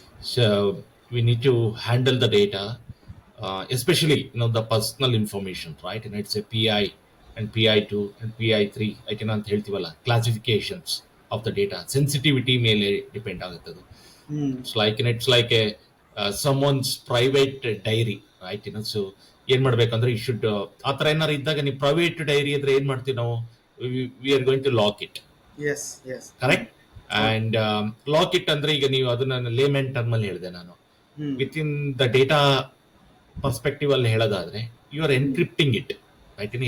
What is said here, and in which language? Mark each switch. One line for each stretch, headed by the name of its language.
English: So we need to handle the data, especially the personal information, right? And it's a PI and PI2 and PI3
Kannada: ಅಂತ ಹೇಳ್ತೀವಲ್ಲ,
English: classifications of the data sensitivity
Kannada: ಮೇಲೆ depend ಆಗುತ್ತೆ ಅದು.
English: It's like a someone's private diary, right?
Kannada: So ಏನ್ ಮಾಡ್ಬೇಕಂದ್ರೆ you should ಆ ಥರ ಏನಾರು ಇದ್ದಾಗ ನೀವು ಪ್ರೈವೇಟ್ ಡೈರಿ ಇದ್ರೆ ಏನ್ ಮಾಡ್ತೀವಿ ನಾವು,
English: we are going to lock it,
Kannada: correct. And lock it ಅಂದ್ರೆ ಈಗ ನೀವು ಅದನ್ನ ಲೇಮೆನ್ ಟರ್ಮ್ ಅಲ್ಲಿ ಹೇಳಿದೆ ನಾನು, with in the data perspective ಅಲ್ಲಿ ಹೇಳೋದಾದ್ರೆ
English: You are encrypting it, right.